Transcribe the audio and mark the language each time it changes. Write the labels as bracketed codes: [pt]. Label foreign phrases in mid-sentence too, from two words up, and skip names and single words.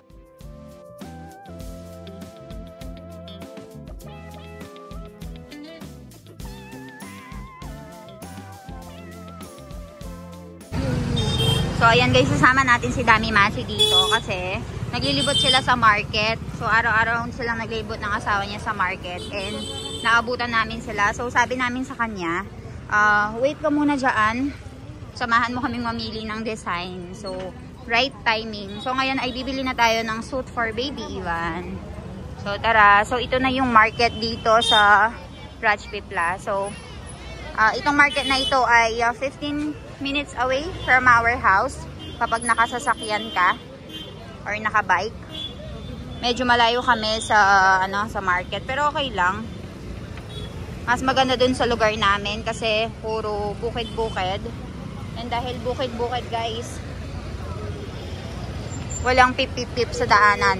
[tl] So, ayan guys, sasama natin si Dami Masi dito kasi naglilibot sila sa market. So, araw-araw silang naglilibot ng asawa niya sa market and naabutan namin sila. So, sabi namin sa kanya, Wait ka muna dyan. Samahan mo kaming mamili ng design. So, [en] right timing. [tl] So, ngayon ay bibili na tayo ng [en] suit for baby [tl] Ivan. So, tara. So, ito na yung market dito sa Rajpipla. So, itong market na ito ay 15 [en] minutes away from our house [tl] kapag nakasasakyan ka or nakabike. Medyo malayo kami sa sa market, pero okay lang. Mas maganda dun sa lugar namin kasi puro bukid-bukid. And dahil bukid-bukid, guys, walang pip-pip-pip sa daanan.